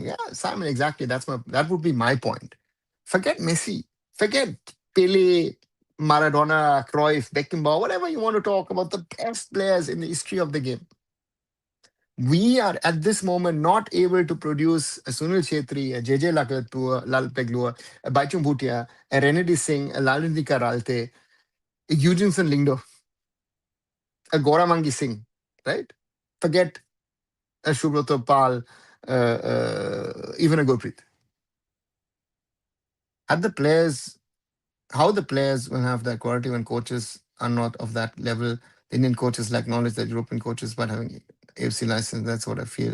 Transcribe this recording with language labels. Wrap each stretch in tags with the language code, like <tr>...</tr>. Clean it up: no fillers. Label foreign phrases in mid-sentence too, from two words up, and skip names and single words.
<en>Yeah, Simon, exactly. That would be my point. Forget Messi. Forget Pele, Maradona, Cruyff, Beckenbauer, whatever you want to talk about, the best players in the history of the game. We are at this moment not able to produce a Sunil Chetri, a JJ Lakatua, Lal Peglua, a Baichung Bhutia, a Renedy Singh, a Lalindika Ralte, a Eugenson Lingdo, a Goramangi Singh, right? Forget a Shubroto Pal, even a Gurpreet. Had the players, how the players will have that quality when coaches are not of that level. The Indian coaches lack knowledge that European coaches, but having AFC license, that's what I feel.</en>